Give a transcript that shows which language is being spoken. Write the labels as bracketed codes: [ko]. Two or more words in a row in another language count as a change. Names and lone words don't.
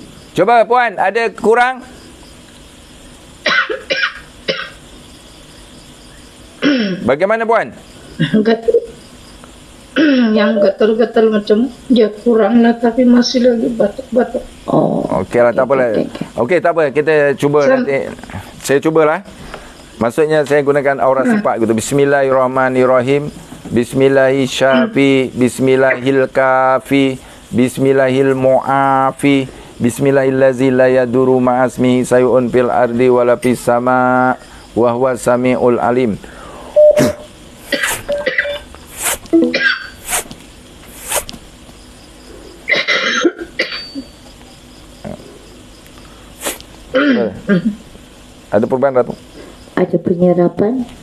[ms] Coba puan, ada kurang? Bagaimana puan? Yang gatal-gatal macam dia kurang lah, tapi masih lagi batuk-batuk. Okeylah, tak apalah. Okey, tak apa, kita cuba nanti. Saya cubalah. Maksudnya saya gunakan aura sifat gitu. [ar] بسم الله الرحمن الرحيم. بسم الله الرحمن الرحيم. بسم الله الكافي. بسم الله المعافي. بسم الله الذي لا يضر مع اسمه شيء في الأرض ولا في السماء وهو السميع العليم. [ms] Ada perubahan Ratu? Ada penyerapan.